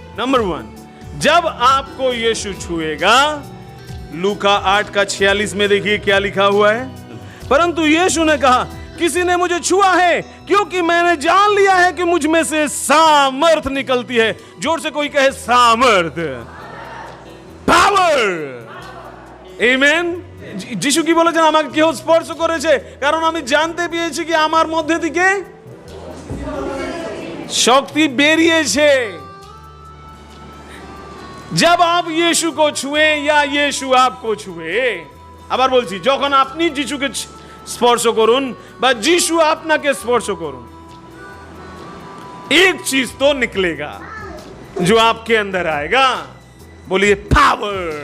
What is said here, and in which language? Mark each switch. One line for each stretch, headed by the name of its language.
Hindi: Number 1, जब आपको यीशु छुएगा, लूका 8:46 में देखिए क्या लिखा हुआ है। परंतु यीशु ने कहा, किसी ने मुझे छुआ है क्योंकि मैंने जान लिया है कि मुझ में से सामर्थ निकलती है। जोर से कोई कहे सामर्थ, पावर। आमेन।
Bangla: যিশু কি বলেছেন, আমাকে কেউ স্পর্শ করেছে কারণ আমি জানতে পেরেছি কি আমার মধ্যে থেকে শক্তি বেরিয়েছে।
Hindi: जब आप यीशु को छुए या यीशु आपको छुए,
Bangla: আবার বলছি, যখন আপনি যিশুকে স্পর্শ করুন
Hindi: বা যিশু আপনাকে স্পর্শ করুন, एक चीज तो निकलेगा जो आपके अंदर आएगा। बोलिए पावर।